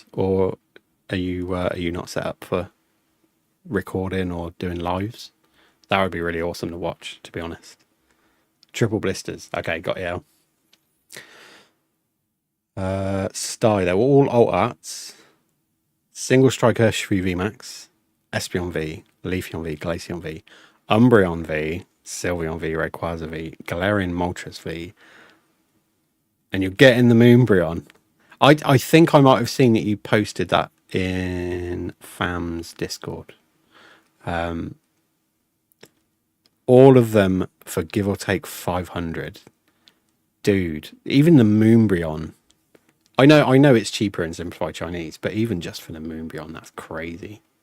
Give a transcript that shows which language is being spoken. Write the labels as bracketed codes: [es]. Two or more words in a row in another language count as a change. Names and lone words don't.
[en] Or are you not set up for recording or doing lives? That would be really awesome to watch, to be honest. Triple blisters. Okay, got you. Sty, they were all alt arts. Single striker Shri VMAX, Espeon V, Leafeon V, Glaceon V, Umbreon V, Sylveon V, Rayquaza V, Galarian Moltres V. And you're getting the Moonbreon. I think I might have seen that you posted that in FAM's Discord. All of them for give or take 500. Dude, even the Moonbreon. I know it's cheaper in Simplified Chinese, but even just for the Moonbreon, that's crazy.